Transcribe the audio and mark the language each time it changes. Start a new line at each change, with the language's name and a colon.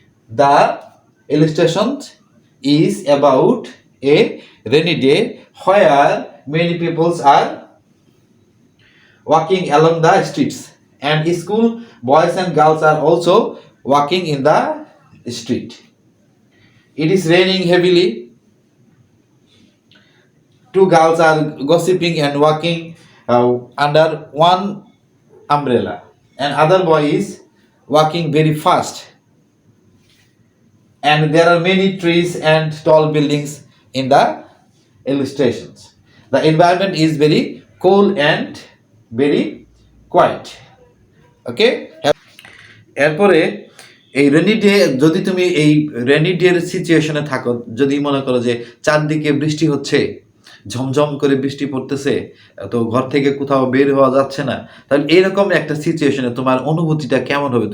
English: The illustration is about a rainy day where many peoples are walking along the streets and school boys and girls are also walking in the street. It is raining heavily. Two girls are gossiping and walking under one umbrella. And other boy is walking very fast. And there are many trees and tall buildings in the illustrations. The environment is very cool and very quiet. Okay?
Bangla: এরপরে এই rainy day, যদি তুমি এই rainy ডের সিচুয়েশনে থাকো, যদি মনে করো যে চারদিকে বৃষ্টি হচ্ছে, ঝমঝম করে বৃষ্টি পড়তেছে, তো ঘর থেকে কোথাও বের হওয়া যাচ্ছে না, তাহলে এরকম একটা সিচুয়েশনে তোমার অনুভূতিটা কেমন হবে?